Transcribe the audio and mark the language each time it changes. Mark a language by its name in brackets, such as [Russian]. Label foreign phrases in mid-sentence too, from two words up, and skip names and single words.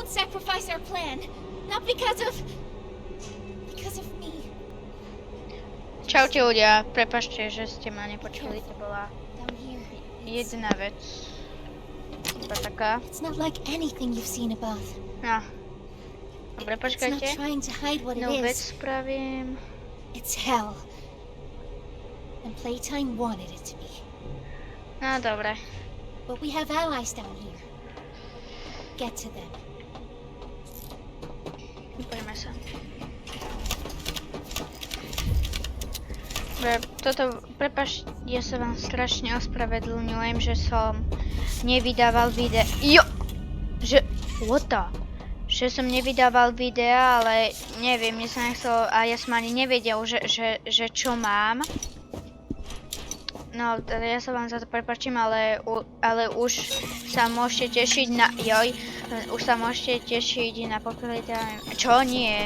[English] sacrifice our plan. Not because of me. [Slovak] Čaute ľudia, prepáčte, že ste ma nepočuli, to bola [English] Down here. [Slovak] jediná vec. Iba taká. [English] It's not like anything you've seen above. [Slovak] No. Dobre, [English] It's not [Slovak] počkajte. [English] trying to hide what it [Slovak] No vec [English] is. [Slovak] spravím. [English] It's hell. And Playtime wanted it to be. [Slovak] No dobre. [English] But we have allies down here. Get to them. [Slovak] Poďme sa. Dobre, toto, prepáč, ja sa vám strašne ospravedlňujem, že som nevydával videa. Jo! Že, [English] what the? [Slovak] Že som nevydával videa, ale neviem, mne sa nechcelo a ja som ani nevedel, že čo mám. No, teda ja sa vám za to prepáčim, ale už sa môžete tešiť na, už sa môžete tešiť na Poppy Playtime, čo nie?